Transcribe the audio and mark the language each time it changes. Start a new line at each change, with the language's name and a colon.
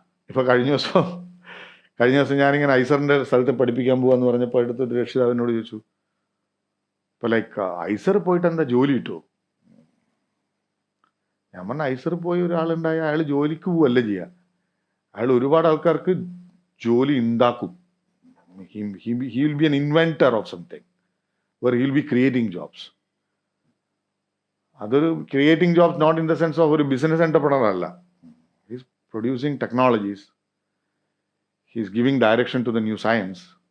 Malayalam: ഇപ്പോൾ കഴിഞ്ഞ ദിവസം ഞാനിങ്ങനെ ഐസറിൻ്റെ സ്ഥലത്ത് പഠിപ്പിക്കാൻ പോകാമെന്ന് പറഞ്ഞപ്പോൾ അടുത്തൊരു രക്ഷിതാവിനോട് ചോദിച്ചു, ഇപ്പോൾ ലൈക്ക് ഐസർ പോയിട്ട് എന്താ ജോലി കിട്ടുമോ? ഞാൻ പറഞ്ഞ ഐസർ പോയി ഒരാളുണ്ടായ അയാൾ ജോലിക്ക് പോവല്ല ചെയ്യുക, അയാൾ ഒരുപാട് ആൾക്കാർക്ക് ജോലി ഉണ്ടാക്കും.
English: he will be an inventor of something where he will be creating jobs.
Malayalam: അതൊരു
English: creating jobs not in the sense of
Malayalam: ഒരു ബിസിനസ് എന്റർപ്രണർ അല്ല.
English: He's producing technologies, he's giving direction to the new science.